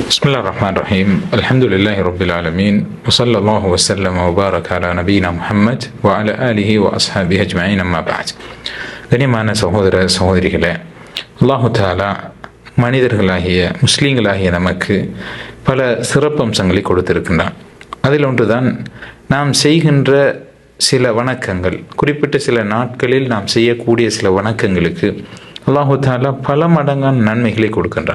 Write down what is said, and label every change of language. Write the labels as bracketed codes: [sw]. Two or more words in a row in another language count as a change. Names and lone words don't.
[ar] بسم الله الرحمن الرحيم الحمد لله رب العالمين وصلى الله وسلم وبارك على نبينا محمد وعلى آله وأصحابه أجمعين أما بعد. [ta] கனிமான சகோதர சகோதரிகளே, [ar] الله تعالى [ta] மனிதர்களாகிய முஸ்லீம்களாகிய நமக்கு பல சிறப்பம்சங்களை கொடுத்திருக்கின்றான். அதில் ஒன்றுதான் நாம் செய்கின்ற சில வணக்கங்கள். குறிப்பிட்ட சில நாட்களில் நாம் செய்யக்கூடிய சில வணக்கங்களுக்கு [ar] الله تعالى [ta] பல மடங்கான நன்மைகளை கொடுக்கின்றான்.